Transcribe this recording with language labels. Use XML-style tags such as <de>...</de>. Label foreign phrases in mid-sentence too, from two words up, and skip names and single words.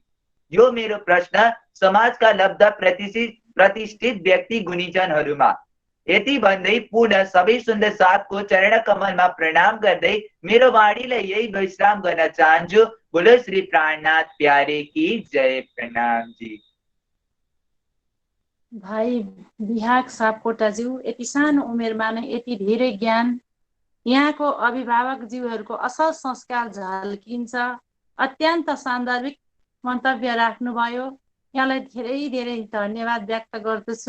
<ne>यो मेरो प्रश्न समाजका लब्ध प्रतिष्ठित व्यक्ति गुणीजनहरूमा। यति भन्दै पुनः सबै सुन्दर साथको चरण कमलमा प्रणाम गर्दै मेरो वाणीलाई यही विश्राम गर्न चाहन्छु।</ne> <hi>बोलो श्री प्राणनाथ प्यारे की जय।</hi> <ne>प्रणाम जी। भाइ बिहाक सापकोटाज्यू, यति सानो उमेरमा नै यति धेरै ज्ञान, यहाँको अभिभावकज्यूहरूको असल संस्कार झल्किन्छ। अत्यन्त सान्दर्भिक मन्तव्य राख्नुभयो, यहाँलाई धेरै धेरै धन्यवाद व्यक्त गर्दछु।</ne>